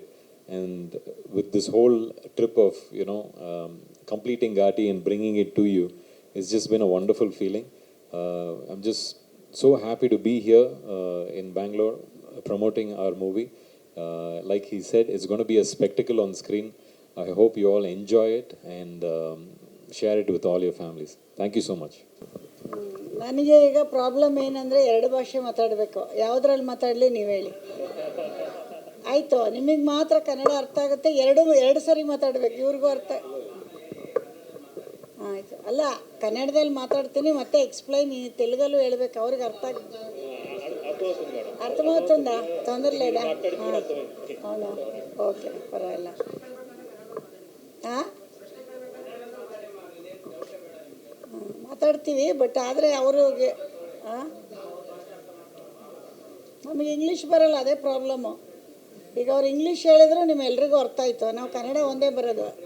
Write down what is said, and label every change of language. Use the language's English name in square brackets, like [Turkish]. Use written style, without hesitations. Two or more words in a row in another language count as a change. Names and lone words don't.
[English] And with this whole trip of completing Ghaati and bringing it to you, it's just been a wonderful feeling. I'm just so happy to be here in Bangalore promoting our movie. Like he said, it's going to be a spectacle on screen. I hope you all enjoy it and share it with all your families. Thank you so much. [Kannada] ನನಗೆ ಈಗ ಪ್ರಾಬ್ಲಮ್ ಏನಂದರೆ 2 ಭಾಷೆ ಮಾತಾಡಬೇಕು. ಯಾವುದ್ರಲ್ಲಿ ಮಾತಾಡಲಿ ನೀವು ಹೇಳಿ. ಆಯಿತು, ನಿಮಗೆ ಮಾತ್ರ ಕನ್ನಡ ಅರ್ಥ ಆಗುತ್ತೆ. ಎರಡು ಸರಿ ಮಾತಾಡಬೇಕು, ಇವ್ರಿಗೂ ಅರ್ಥ. ಆಯಿತು, ಅಲ್ಲ ಕನ್ನಡದಲ್ಲಿ ಮಾತಾಡ್ತೀನಿ, ಮತ್ತೆ ಎಕ್ಸ್ಪ್ಲೈನ್ ತೆಲುಗಲ್ಲೂ ಹೇಳ್ಬೇಕು, ಅವ್ರಿಗೆ అర్థమవుతుందా? [Telugu] తొందర లేదా? అవునా, ఓకే, పర్వాలేదు. [Kannada] ಮಾತಾಡ್ತೀವಿ, ಬಟ್ ಆದರೆ ಅವ್ರಿಗೆ ನಮಗೆ ಇಂಗ್ಲೀಷ್ ಬರಲ್ಲ, ಅದೇ ಪ್ರಾಬ್ಲಮ್ಮು. ಈಗ ಅವ್ರು ಇಂಗ್ಲೀಷ್ ಹೇಳಿದ್ರು ನಿಮ್ಮೆಲ್ರಿಗೂ ಅರ್ಥ ಆಯಿತು, ನಾವು ಕನ್ನಡ ಒಂದೇ ಬರೋದು.